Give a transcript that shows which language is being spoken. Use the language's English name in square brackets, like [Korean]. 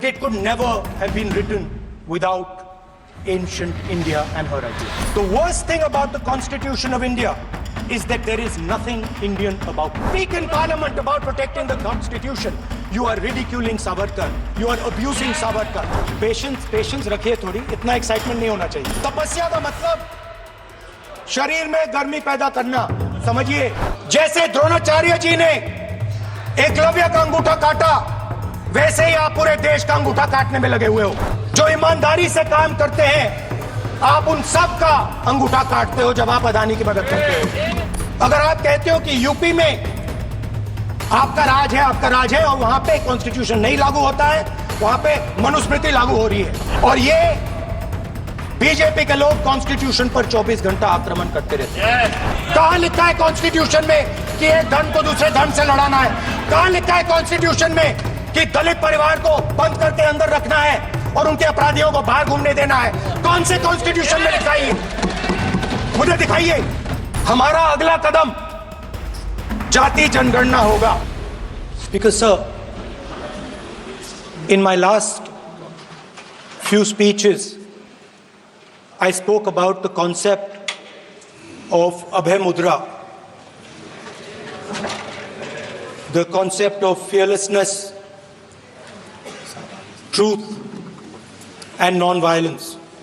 [English] it could never have been written without ancient India and her ideas. The worst thing about the Constitution of India is that there is nothing Indian about it. Speak in Parliament about protecting the Constitution. You are ridiculing Savarkar. You are abusing Savarkar. [Hindi] Patience रखिए थोड़ी. इतना excitement नहीं होना चाहिए. तपस्या का मतलब शरीर में गर्मी पैदा करना. समझिए. जैसे द्रोणाचार्य जी ने एकलव्य का अंगूठा काटा, वैसे ही आप पूरे देश का अंगूठा काटने में लगे हुए हो. जो ईमानदारी से काम करते हैं, आप उन सब का अंगूठा काटते हो जब आप अदानी की मदद करते हो. अगर आप कहते हो कि यूपी में आपका राज है और वहां पे कॉन्स्टिट्यूशन नहीं लागू होता है, वहां पे मनुस्मृति लागू हो रही है, और ये बीजेपी के लोग कॉन्स्टिट्यूशन पर 24 घंटा आक्रमण करते रहते हैं. कहां लिखा है कॉन्स्टिट्यूशन में कि एक धर्म को दूसरे धर्म से लड़ाना है? कहां लिखा है कॉन्स्टिट्यूशन में कि दलित परिवार को बंद करके अंदर रखना है और उनके अपराधियों को बाहर घूमने देना है? कौन से कॉन्स्टिट्यूशन में लिखा है? मुझे दिखाइए. हमारा अगला कदम जाति जनगणना होगा. [English] Because sir, in my last few speeches, I spoke about the concept of Abhay Mudra, the concept of fearlessness, truth, and non-violence.